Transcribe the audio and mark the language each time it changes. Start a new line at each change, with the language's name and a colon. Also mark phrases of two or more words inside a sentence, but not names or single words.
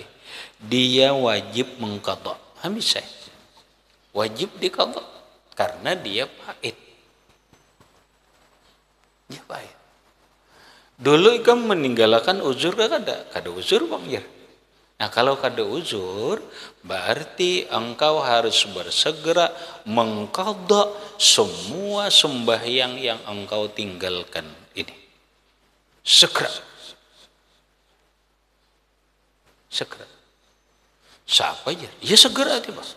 Indonesian: Dia wajib mengqadha. Habis saya. Wajib diqadha. Karena dia pahit. Dia pahit.
Banjar: Dulu ikam meninggalkan uzur kada? Kada uzur bang ya. Nah kalau kada uzur,
Indonesian: berarti engkau harus bersegera mengqadha semua sembahyang yang engkau tinggalkan ini. Segera. Segera. Siapa aja? Ya segera aja bang.